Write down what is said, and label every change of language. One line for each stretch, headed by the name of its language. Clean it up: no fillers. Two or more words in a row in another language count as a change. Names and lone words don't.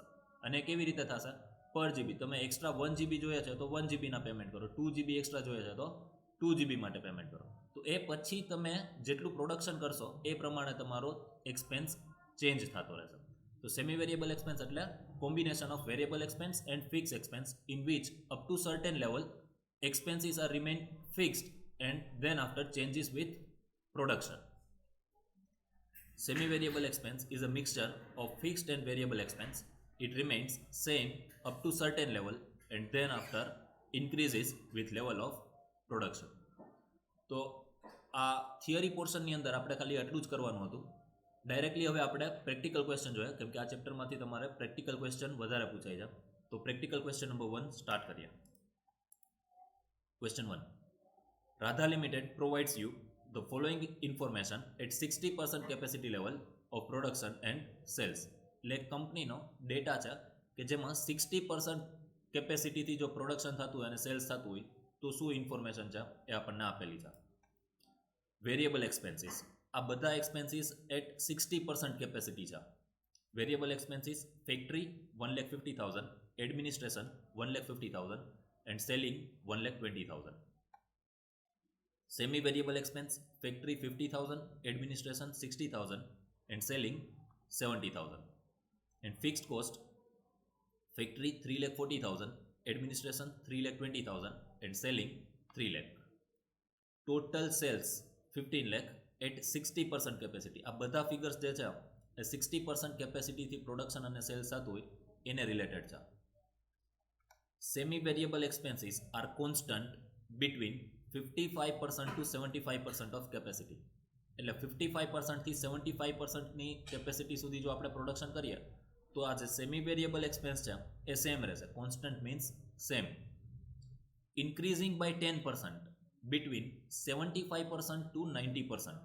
Gujarati: અને કેવી રીતે થશે?
English: per GB
Gujarati: તમે એક્સ્ટ્રા 1 GB જોઈએ છે તો 1 GBના પેમેન્ટ કરો,
English: 2 GB extra
Gujarati: જોઈએ છે તો 2 GB માટે પેમેન્ટ કરો. તો એ પછી તમે જેટલું પ્રોડક્શન કરશો એ પ્રમાણે તમારો એક્સપેન્સ ચેન્જ થતો રહેશે.
English: તો semi variable expense એટલે combination of variable expense and fixed expense in which up to certain level expenses are remain fixed and then after changes with production. Semi-variable expense is a mixture of fixed and variable expense. It remains same up to certain level and then after increases with level of production.
Gujarati: તો આ થિયરી પોર્શનની અંદર આપણે ખાલી એટલું જ કરવાનું હતું. ડાયરેક્ટલી હવે આપણે
English: practical question
Gujarati: જોઈએ, કેમ કે આ ચેપ્ટરમાંથી તમારે
English: practical question
Gujarati: વધારે પૂછાઈ જાય. તો
English: practical question number 1 start
Gujarati: કરીએ.
English: Question 1. Radha Limited provides you the following information at 60% capacity level of production and sales.
Gujarati: એટલે કંપનીનો ડેટા છે કે જેમાં 60% કેપેસિટીથી જો પ્રોડક્શન થતું હોય અને સેલ્સ થતું હોય તો શું ઇન્ફોર્મેશન છે એ આપણને આપેલી છે.
English: variable expenses,
Gujarati: આ બધા એક્સપેન્સીસ
English: at 60% capacity
Gujarati: છે.
English: variable expenses factory 1,50,000, administration 1,50,000 and selling 1,20,000. Semi-variable expense factory 50,000, administration 60,000 and selling 70,000. And fixed cost factory 3,40,000, administration 3,20,000 and selling 3 lakh. Total sales 15 lakh at 60% capacity.
Gujarati: આ બધા ફિગર્સ જે છે એ 60% કેપેસિટીથી પ્રોડક્શન અને સેલ્સ થતું હોય એને રિલેટેડ છે.
English: Semi-variable expenses are constant between 55% to 75% of capacity.
Gujarati: એટલે 55% થી 75% ની કેપેસિટી સુધી જો આપણે પ્રોડક્શન કરીએ તો આ જે
English: semi variable expense
Gujarati: છે એ સેમ રહેશે.
English: constant means same. increasing by 10% between 75% to 90%.